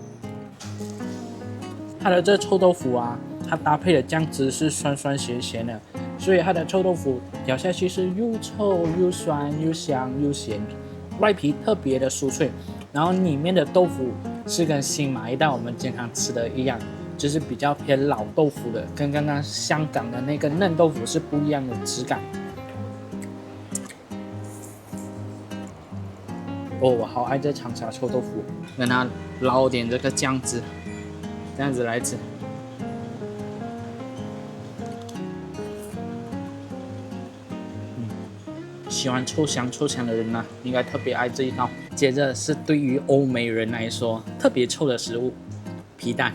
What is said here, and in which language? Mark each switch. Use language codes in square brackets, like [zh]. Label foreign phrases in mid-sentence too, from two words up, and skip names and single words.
[zh] 它的這臭豆腐啊，它搭配的醬汁是酸酸鹹鹹的，所以它的臭豆腐咬下去是又臭又酸又香又鹹，外皮特別的酥脆，然後裡面的豆腐是跟新馬一代我們經常吃的一樣，就是比較偏老豆腐的，跟剛刚香港的那個嫩豆腐是不一樣的質感。哦，我好愛这长沙臭豆腐，跟它撈點這個醬汁。這樣子來吃，喜歡臭香的人呢，應該特別愛這一道。接着是對於歐美人來說特別臭的食物，皮蛋。